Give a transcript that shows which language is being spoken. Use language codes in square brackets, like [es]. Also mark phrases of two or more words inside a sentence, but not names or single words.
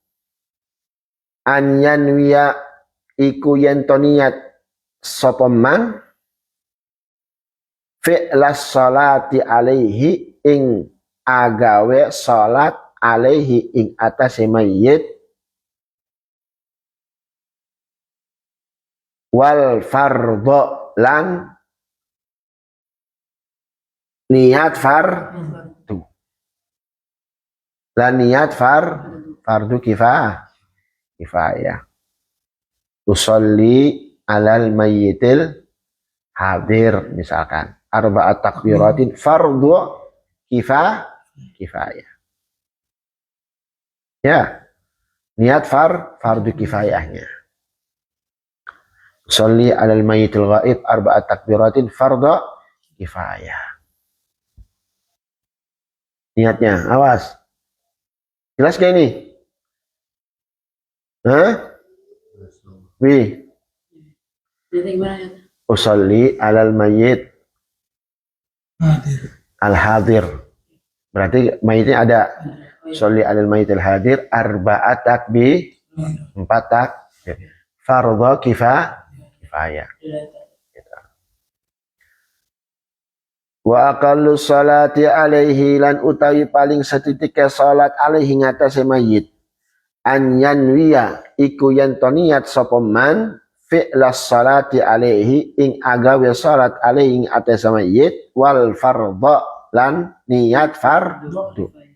[ar] أن ينوي [jv] iku yen to niat sapa [ar] من فعل الصلاة عليه [jv] ing agawe [ar] صلاة عليه [jv] ing atase mayit [ar] والفرض [jv] lan niat fardu. Lan niat fardu kifayah. [ar] أصلي على الميت الحاضر misalkan. أربع تكبيرات فرض كفاية. [id] Ya. Niat fardu kifayahnya. [ar] أصلي على الميت الغائب أربع تكبيرات فرض كفاية. [id] Niatnya, awas. Jelas gak ini? Hah? Wih. Jadi gimana ya? [ar] أصلي على الميت الحاضر. [id] Berarti mayitnya ada. [ar] أصلي على الميت الحاضر أربع تكبير 4 تكبير. فرض كفاية. وأقل الصلاة عليه [jv] lan utawi paling setitik [ar] صلاة عليه [jv] ngatasi mayit [ar] أن ينوي [jv] iku yen to niat sapa [ar] من فعل الصلاة عليه [jv] ing agawe [ar] صلاة عليه [jv] ing atase mayit [ar] والفرض [jv] lan niat fardu.